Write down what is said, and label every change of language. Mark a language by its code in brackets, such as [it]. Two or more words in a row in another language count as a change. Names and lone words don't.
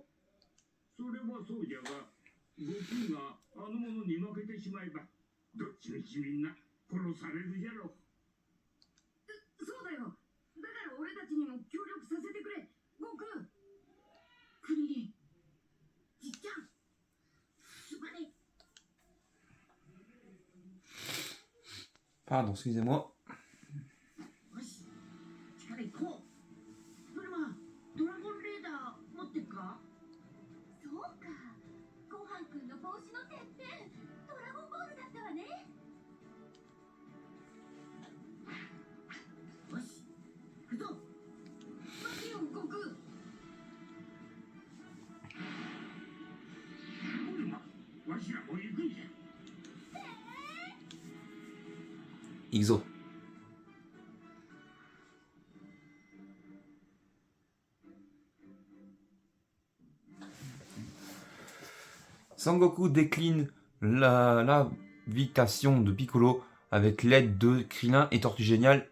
[ja] それはそうじゃが、悟空があの者に負けてしまえば、どっちみちみんな殺されるじゃろう。そうだよ。だから俺たちにも協力させてくれ、悟空。クリリン、じっちゃん、すまねえ。 [fr] Pardon, excusez-moi. [ja] よし、力いこう。ブルマ、ドラゴンレーダー持ってっか。そうか、ごはんくんの帽子のてっぺん、ドラゴンボールだったわね。よし、行くぞ。待てよ、悟空。ブルマ、わしらも行くんじゃ。 Ixo. [fr] Sangoku décline l'invitation de Piccolo avec l'aide de Krillin et Tortue Géniale.